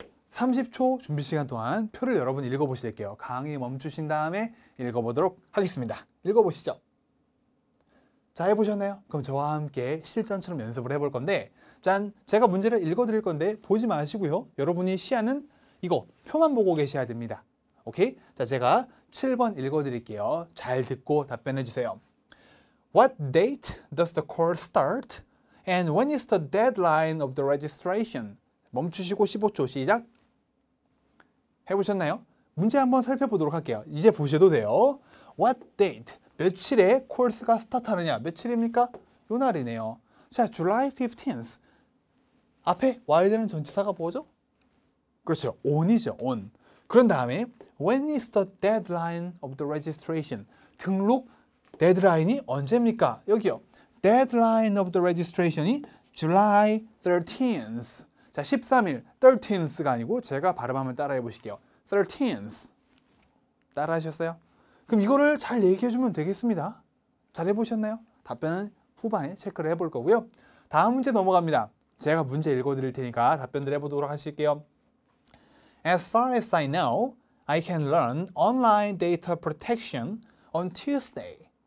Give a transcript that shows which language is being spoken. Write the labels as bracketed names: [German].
[Korean] 30초 준비 시간 동안 표를 여러분 읽어보실게요. 강의 멈추신 다음에 읽어보도록 하겠습니다. 읽어보시죠. 자, 해보셨나요? 그럼 저와 함께 실전처럼 연습을 해볼 건데 짠! 제가 문제를 읽어드릴 건데 보지 마시고요. 여러분이 시야는 이거 표만 보고 계셔야 됩니다. 오케이? 자, 제가 7번 읽어드릴게요. 잘 듣고 답변해 주세요. [English] What date does the course start? And when is the deadline of the registration? [Korean] 멈추시고 15초 시작. 해보셨나요? 문제 한번 살펴보도록 할게요. 이제 보셔도 돼요. [English] What date? [Korean] 며칠에 코र्스가 스타트하느냐? 며칠입니까? 요 날이네요. 자, July 15th. 앞에 와야 되는 전치사가 뭐죠? 그렇죠. on이죠. on. 그런 다음에 [English] when is the deadline of the registration? [Korean] 등록 데드라인이 언제입니까? 여기요. [English] deadline of the registration이 July 13th. [Korean] 자, 13일. 13th가 아니고 제가 발음하면 따라해 보실게요. 13th. 따라 하셨어요? 그럼 이거를 잘 얘기해 주면 되겠습니다. 잘 해보셨나요? 답변은 후반에 체크를 해볼 거고요. 다음 문제 넘어갑니다. 제가 문제 읽어드릴 테니까 답변들 해보도록 하실게요. [English] As far as I know, I can learn online data protection on Tuesday.